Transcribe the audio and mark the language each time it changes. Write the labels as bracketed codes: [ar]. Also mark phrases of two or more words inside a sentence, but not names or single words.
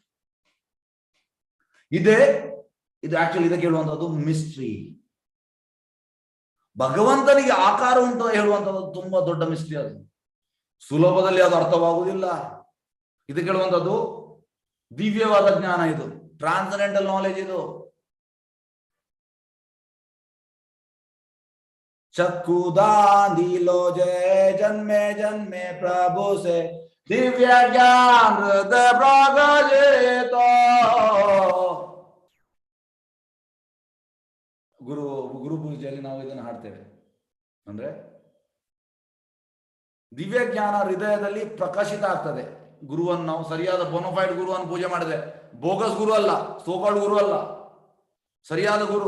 [kn] ಇದು ಆಕ್ಚುಲಿ ಇದಕ್ಕೆ ಹೇಳುವಂಥದ್ದು ಮಿಸ್ಟ್ರಿ. ಭಗವಂತನಿಗೆ ಆಕಾರ ಉಂಟು ಹೇಳುವಂಥದ್ದು ತುಂಬಾ ದೊಡ್ಡ ಮಿಸ್ಟ್ರಿ. ಅದು ಸುಲಭದಲ್ಲಿ ಅದು ಅರ್ಥವಾಗುವುದಿಲ್ಲ. ಇದಕ್ಕೆ ಹೇಳುವಂಥದ್ದು ದಿವ್ಯವಾದ ಜ್ಞಾನ. [en] ಇದು transcendental knowledge. [bn] ಇದು চক্ষুদান দিলো যেই জন্মে জন্মে প্রভু সেই দিব্য জ্ঞান হৃদয় প্রকাশিত. [kn] ಗುರು ಪೂಜೆಯಲ್ಲಿ ನಾವು ಇದನ್ನು ಹಾಡ್ತೇವೆ. ಅಂದ್ರೆ ದಿವ್ಯ ಜ್ಞಾನ ಹೃದಯದಲ್ಲಿ ಪ್ರಕಾಶಿತ ಆಗ್ತದೆ. ಗುರುವನ್ನು ನಾವು ಸರಿಯಾದ ಬೋನೋಫೈಡ್ ಗುರುವನ್ನು ಪೂಜೆ ಮಾಡಿದೆ. ಬೋಗಸ್ ಗುರು ಅಲ್ಲ, ಸೋಕಾಲ್ಡ್ ಗುರು ಅಲ್ಲ, ಸರಿಯಾದ ಗುರು.